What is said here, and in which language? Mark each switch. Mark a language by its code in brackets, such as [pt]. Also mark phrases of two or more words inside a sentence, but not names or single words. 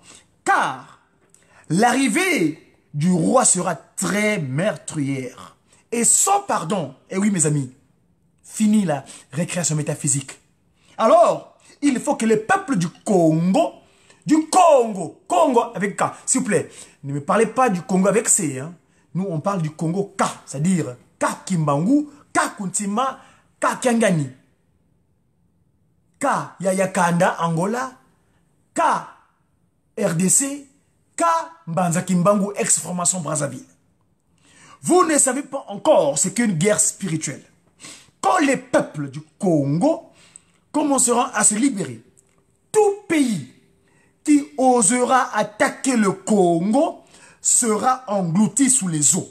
[fr] Car l'arrivée du roi sera très meurtrière et sans pardon. Et oui, mes amis, fini la récréation métaphysique. Alors, il faut que les peuples du Congo avec K, s'il vous plaît, ne me parlez pas du Congo avec C. Hein. Nous, on parle du Congo K, c'est-à-dire K Kimbangu, K Kuntima, K Kiangani. K Yayakanda, Angola, K RDC, K Mbanza Kimbangu, ex-formation Brazzaville. Vous ne savez pas encore ce qu'est une guerre spirituelle. Quand les peuples du Congo commenceront à se libérer, tout pays qui osera attaquer le Congo sera englouti sous les eaux.